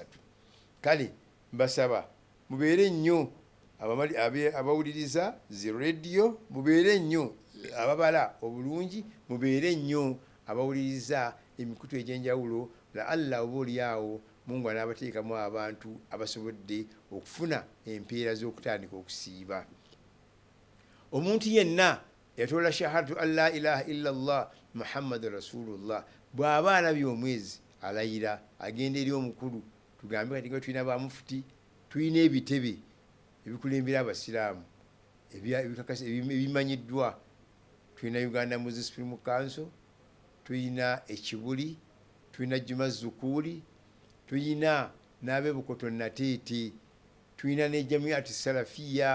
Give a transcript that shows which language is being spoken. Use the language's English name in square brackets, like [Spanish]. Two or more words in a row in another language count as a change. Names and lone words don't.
[Ganda] Kale mbasaba mubeere nnyo abawuliriza zi radio, mubeere nnyo ababala obulungi, mubeere nnyo abawuliriza emikutu egy'enjawulo. Allah oba oliawo Mungu anaabateekamu abantu abasobodde okufuna empeera z'okutandika okusiiba. Omuntu yenna yatoola [Arabic] شهادة أن لا إله إلا الله محمد رسول الله [Ganda] bw'aba alabye omwezi alayira agenda eri omukulu. Tugambe kati nga tulina bamufuti, tulina ebitebe ebikulembera abasiraamu ebimanyiddwa. Tulina Uganda Muslim Supreme Council, tulina ekibuli, tulina Juma Zukuuli, tulina n'abebukoto Nateete, tulina ne Jamiatu Salafiya.